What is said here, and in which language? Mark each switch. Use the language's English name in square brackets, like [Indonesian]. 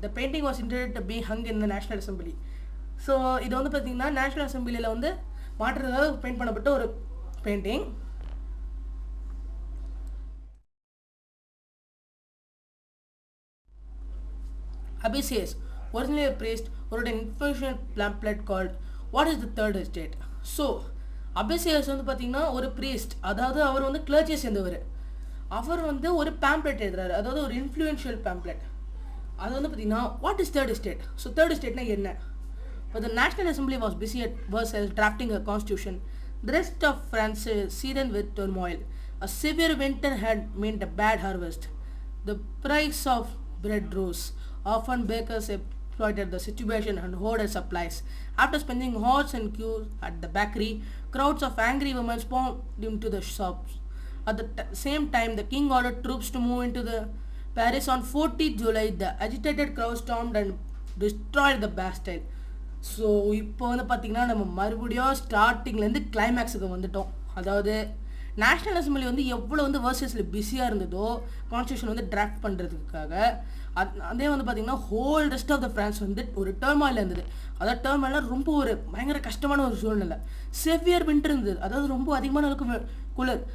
[English] The painting was intended to be hung in the National Assembly. [Tamil] So இது வந்து பார்த்தீங்கன்னா national அசம்பிளியில் வந்து மாற்றுறதாக paint பண்ணப்பட்ட ஒரு painting. [English] Abysses, originally a priest, wrote an influential pamphlet called What is the Third Estate? [Tamil] So Abysses வந்து பார்த்தீங்கன்னா ஒரு priest, அதாவது அவர் வந்து கிளர்ச்சியை சேர்ந்தவர். அவர் வந்து ஒரு பேம்ப்ளெட் எழுதுறாரு, அதாவது ஒரு இன்ஃப்ளூயன்ஷியல் பேம்ப்ளெட். அது வந்து பார்த்தீங்கன்னா [English] What is third estate. [Tamil] So third எஸ்டேட்னா என்ன? [English] But the National Assembly was busy at Versailles drafting a constitution. The rest of France seethed with turmoil. A severe winter had meant a bad harvest. The price of bread rose. Often bakers exploited the situation and hoarded supplies. After spending hours in queues at the bakery, crowds of angry women swarmed into the shops. At the same time, the king ordered troops to move into the Paris on 14th July. The agitated crowd stormed and destroyed the Bastille. [Tamil] So இப்போ வந்து பார்த்திங்கன்னா நம்ம மறுபடியும் ஸ்டார்டிங்லேருந்து கிளைமேக்ஸுக்கு வந்துட்டோம். அதாவது national assembly வந்து எவ்வளோ வந்து வர்சஸில் பிஸியாக இருந்ததோ கான்ஸ்டியூஷன் வந்து டிராஃப்ட் பண்ணுறதுக்காக, அதே வந்து பார்த்திங்கன்னா [English] whole rest of the France [Tamil] வந்து ஒரு டர்மாயில் இருந்தது. அதாவது டர்மாயிலாம் ரொம்ப ஒரு பயங்கர கஷ்டமான ஒரு சூழ்நிலை. செவியர் வின்டர் இருந்தது, அதாவது ரொம்ப அதிகமான அளவுக்கு குளிர்.